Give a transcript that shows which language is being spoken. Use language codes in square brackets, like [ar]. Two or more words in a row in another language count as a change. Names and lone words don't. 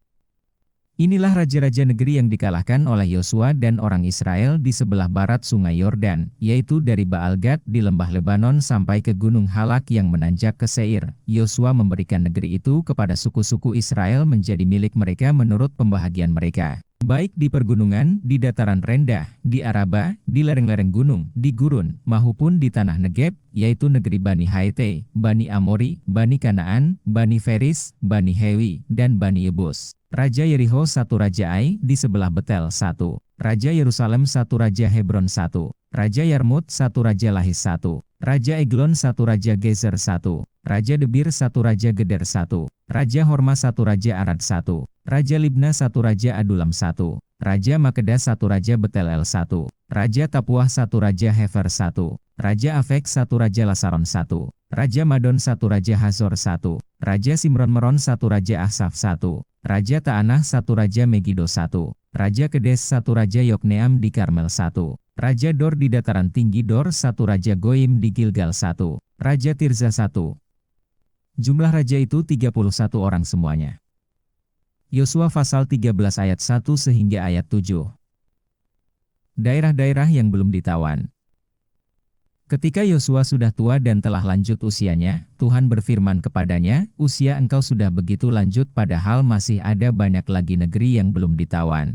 [ms] Inilah raja-raja negeri yang dikalahkan oleh Yosua dan orang Israel di sebelah barat sungai Yordan, yaitu dari Baal-Gad di lembah Lebanon sampai ke Gunung Halak yang menanjak ke Seir. Yosua memberikan negeri itu kepada suku-suku Israel menjadi milik mereka menurut pembahagian mereka. Baik di pergunungan, di dataran rendah, di Araba, di lereng-lereng gunung, di gurun, maupun di tanah Negeb, yaitu negeri Bani Haite, Bani Amori, Bani Kanaan, Bani Feris, Bani Hewi, dan Bani Yebus. Raja Yeriho satu Raja Ai di sebelah Betel satu, Raja Yerusalem satu Raja Hebron satu, Raja Yarmut satu Raja Lahis satu, Raja Eglon satu Raja Gezer satu, Raja Debir satu Raja Geder satu, Raja Horma satu Raja Arad satu, Raja Libna satu Raja Adulam satu, Raja Makeda satu Raja Betelel satu, Raja Tapuah satu Raja Hefer satu, Raja Afek satu Raja Lasaron satu, Raja Madon satu Raja Hazor satu, Raja Simron Meron satu Raja Asaf satu, Raja Ta'anah satu Raja Megido satu, Raja Kedes satu Raja Yokneam di Karmel satu, Raja Dor di dataran tinggi Dor satu Raja Goim di Gilgal satu, Raja Tirza satu. Jumlah raja itu 31 orang semuanya. Yosua pasal 13 ayat 1 sehingga ayat 7. Daerah-daerah yang belum ditawan. Ketika Yosua sudah tua dan telah lanjut usianya, Tuhan berfirman kepadanya, "Usia engkau sudah begitu lanjut padahal masih ada banyak lagi negeri yang belum ditawan."